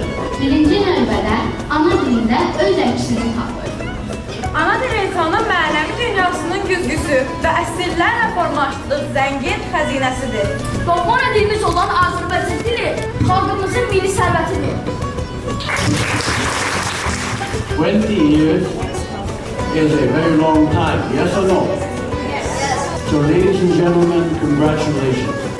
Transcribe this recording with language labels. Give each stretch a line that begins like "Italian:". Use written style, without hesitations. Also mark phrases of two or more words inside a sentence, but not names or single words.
Azerbaijani: Birinci növbədə ana dilində öz əksini tapır. Ana dil insanın mənəvi dünyasının güzgüsü və əsrlərlə formalaşdığı zəngin xəzinəsidir. Doğma dilimiz olan Azərbaycan dili xalqımızın milli sərvətidir.
English: 20 years is a very long time, yes or no? Yes. So ladies and gentlemen, congratulations.